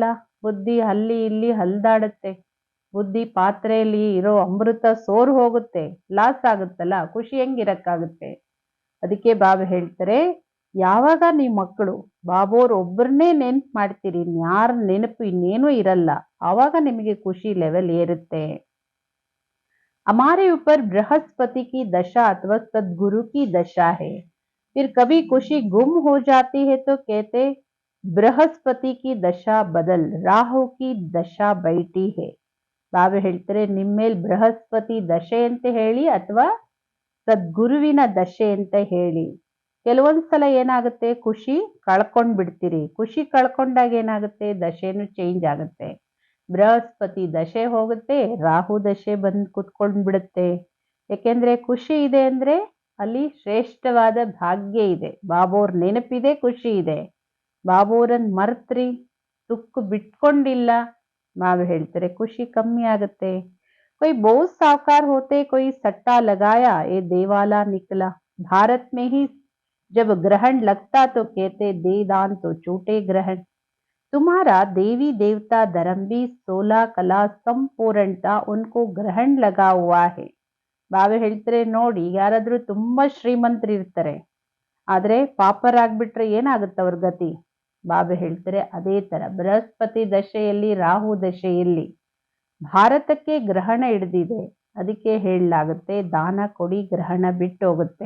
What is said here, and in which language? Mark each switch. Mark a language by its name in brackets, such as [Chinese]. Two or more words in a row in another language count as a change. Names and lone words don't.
[Kannada] ಬುದ್ಧಿ ಅಲ್ಲಿ ಇಲ್ಲಿ ಹಲ್ದಾಡುತ್ತೆ, ಬುದ್ಧಿ ಪಾತ್ರೆಯಲ್ಲಿ ಇರೋ ಅಮೃತ ಸೋರ್ ಹೋಗುತ್ತೆ, ಲಾಸ್ ಆಗುತ್ತಲ್ಲ, ಖುಷಿ ಹೆಂಗಿರಕ್ಕಾಗುತ್ತೆ? ಅದಕ್ಕೆ ಬಾಬಾ ಹೇಳ್ತಾರೆ, ಯಾವಾಗ ನೀವು ಮಕ್ಕಳು ಬಾಬೋರ್ ಒಬ್ಬರನ್ನೇ ನೆನ್ಪು ಮಾಡ್ತೀರಿ, ಯಾರ ನೆನಪು ಇನ್ನೇನೂ ಇರಲ್ಲ, ಆವಾಗ ನಿಮಗೆ ಖುಷಿ ಲೆವೆಲ್ ಏರುತ್ತೆ. [Hindi] हमारे ऊपर बृहस्पति की दशा अथवा सदगुरु की दशा है. फिर कभी खुशी गुम हो जाती है तो कहते बृहस्पति की दशा बदल राहु की दशा बैठी है. [Kannada] ಬಾಬಾ ಹೇಳ್ತಾರೆ, ನಿಮ್ಮೇಲ್ ಬೃಹಸ್ಪತಿ ದಶೆ ಅಂತ ಹೇಳಿ ಅಥವಾ ಸದ್ಗುರುವಿನ ದಶೆ ಅಂತ ಹೇಳಿ. ಕೆಲವೊಂದ್ಸಲ ಏನಾಗುತ್ತೆ, ಖುಷಿ ಕಳ್ಕೊಂಡ್ ಬಿಡ್ತೀರಿ. ಖುಷಿ ಕಳ್ಕೊಂಡಾಗ ಏನಾಗುತ್ತೆ, ದಶೆನು ಚೇಂಜ್ ಆಗುತ್ತೆ. ಬೃಹಸ್ಪತಿ ದಶೆ ಹೋಗುತ್ತೆ, ರಾಹು ದಶೆ ಬಂದು ಕುತ್ಕೊಂಡ್ ಬಿಡುತ್ತೆ. ಯಾಕೆಂದ್ರೆ ಖುಷಿ ಇದೆ ಅಂದ್ರೆ ಅಲ್ಲಿ ಶ್ರೇಷ್ಠವಾದ ಭಾಗ್ಯ ಇದೆ, ಬಾಬೋರ್ ನೆನಪಿದೆ, ಖುಷಿ ಇದೆ. ಬಾಬೋರನ್ ಮರ್ತ್ರಿ, ತುಕ್ಕು ಬಿಟ್ಕೊಂಡಿಲ್ಲ, ಬಾಬಾ ಹೇಳ್ತಾರೆ ಖುಷಿ ಕಮ್ಮಿ ಆಗುತ್ತೆ. [Hindi] कोई बहुत सावकार होते, कोई सट्टा लगाया, ये देवाला निकला. भारत में ही जब ग्रहण लगता तो कहते दे दान तो छूटे ग्रहण. तुम्हारा देवी देवता धर्म भी 16 कला संपूर्णता उनको ग्रहण लगा हुआ है. [Kannada] ಬಾಬಾ ಹೇಳ್ತಾರೆ, ನೋಡಿ, ಯಾರಾದ್ರೂ ತುಂಬಾ ಶ್ರೀಮಂತರು ಇರ್ತಾರೆ, ಆದ್ರೆ ಪಾಪರಾಗ್ಬಿಟ್ರೆ ಏನಾಗುತ್ತೆ ಅವ್ರ ಗತಿ? ಬಾಬಾ ಹೇಳ್ತಾರೆ, ಅದೇ ತರ ಬೃಹಸ್ಪತಿ ದಶೆಯಲ್ಲಿ, ರಾಹು ದಶೆಯಲ್ಲಿ ಭಾರತಕ್ಕೆ ಗ್ರಹಣ ಹಿಡಿದಿದೆ. ಅದಕ್ಕೆ ಹೇಳಲಾಗುತ್ತೆ, ದಾನ ಕೊಡಿ, ಗ್ರಹಣ ಬಿಟ್ಟು ಹೋಗುತ್ತೆ.